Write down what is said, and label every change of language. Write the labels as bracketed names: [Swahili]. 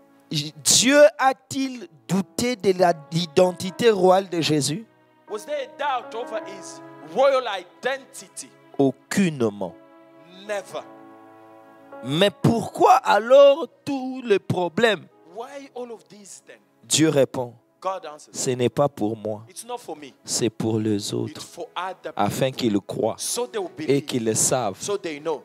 [French] Dieu a-t-il douté de l'identité royale de Jésus? [English] Was there a doubt over his royal identity? [French] Aucunement. [English] Never. [French] Mais pourquoi alors tous les problèmes? [English] Why all of these then? [French] Dieu répond, [English] God answers. [French] ce n'est pas pour moi, [English] It's not for me. [French] c'est pour les [English] It's [French] autres, [English] for other [French] afin [English] people. [French] qu'ils croient [English] So they will [French] et [English] believe. [French] qu'ils savent [English] So they know.